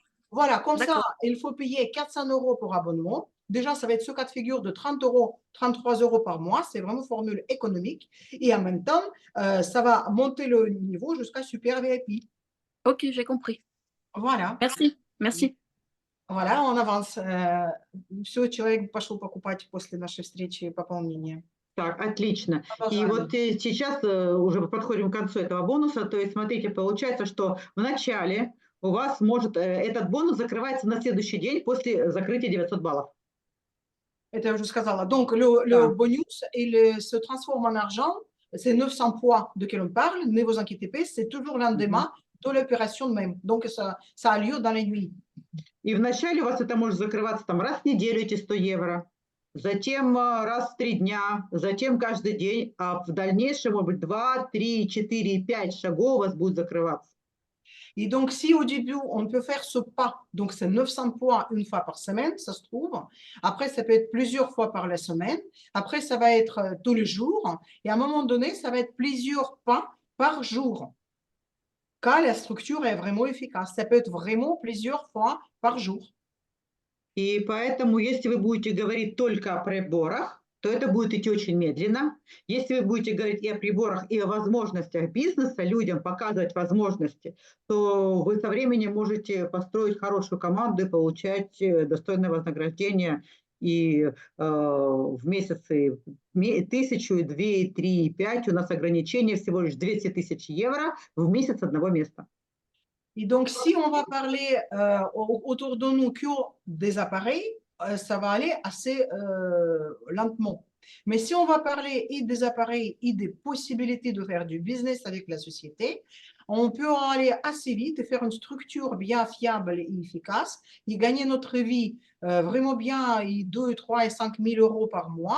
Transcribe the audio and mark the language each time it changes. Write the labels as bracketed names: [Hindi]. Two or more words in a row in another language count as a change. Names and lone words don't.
[French] Voilà, comme ça, il faut payer 400 € pour abonnement. Déjà, ça va être ce cas de figure de 30 €, 33 € par mois. C'est vraiment formule économique. Et en même temps, ça va monter le niveau jusqu'à super VIP. Ok, j'ai compris. Voilà. Merci, merci. Voilà, on avance. [Russian] Все, человек пошел покупать после нашей встречи пополнение. Так, отлично. И Продолжаем. вот сейчас уже подходим к концу этого бонуса. То есть, смотрите, получается, что в начале у вас может этот бонус закрывается на следующий день после закрытия 900 баллов. Это я уже сказала. [French] Donc, le bonus, il se transforme en argent. C'est 900 points de quel on parle. Ne vous inquiétez pas, c'est toujours lendemain de l'opération même. Donc, ça a lieu dans les nuits. [Russian] И вначале у вас это может закрываться там раз в неделю эти 100 евро, затем раз в 3 дня, затем каждый день, а в дальнейшем, может быть, 2, 3, 4, 5 шагов у вас будет закрываться. [French] Et donc, si au début, on peut faire ce pas, donc c'est 900 points une fois par semaine, ça se trouve. Après, ça peut être plusieurs fois par la semaine. Après, ça va être tous les jours. Et à un moment donné, ça va être plusieurs pas par jour. Quand la structure est vraiment efficace, ça peut être vraiment plusieurs fois par jour. [Russian] И поэтому, если вы будете говорить только о приборах, то это будет идти очень медленно. Если вы будете говорить и о приборах, и о возможностях бизнеса, людям показывать возможности, то вы со временем можете построить хорошую команду и получать достойное вознаграждение и в месяц и 1000, и 2, и 3, и 5. У нас ограничение всего лишь 200 тысяч евро в месяц одного места. [French] Et donc, si on va parler autour de nous que des appareils, ça va aller assez lentement. Mais si on va parler et des appareils et des possibilités de faire du business avec la société, on peut aller assez vite et faire une structure bien fiable et efficace et gagner notre vie vraiment bien, 2, 3 et 5 000 euros par mois.